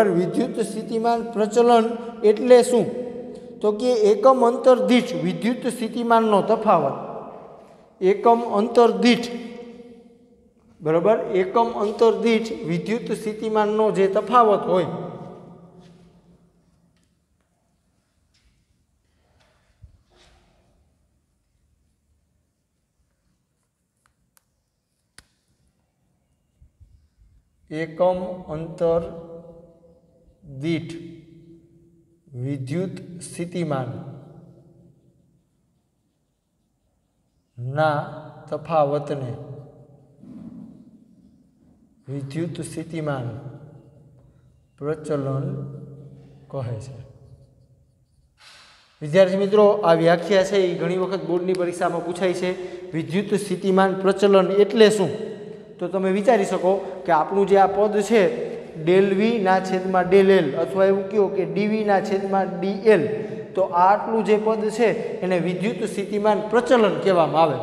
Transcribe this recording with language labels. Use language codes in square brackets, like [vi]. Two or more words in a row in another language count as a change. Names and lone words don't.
[gu] વિદ્યુત સ્થિતિમાન પ્રચલન એટલે શું? તો કે એકમ અંતર દીઠ વિદ્યુત સ્થિતિમાનનો તફાવત, એકમ અંતર દીઠ, બરાબર, એકમ અંતર દીઠ વિદ્યુત સ્થિતિમાનનો જે તફાવત હોય એકમ અંતર દીઠ વિદ્યુત સ્થિતિમાન ના તફાવતને વિદ્યુત સ્થિતિમાન પ્રચલન કહે છે। વિદ્યાર્થી મિત્રો, આ વ્યાખ્યા છે એ ઘણી વખત બોર્ડની પરીક્ષામાં પૂછાય છે. વિદ્યુત સ્થિતિમાન પ્રચલન એટલે શું? તો તમે વિચારી શકો કે આપણું જે આ પદ છે ડેલ વી ના છેદમાં ડેલ એલ, અથવા એવું કહો કે ડીવી ના છેદમાં ડીએલ, તો આ આટલું જે પદ છે એને વિદ્યુત સ્થિતિમાન પ્રચલન કહેવામાં આવે.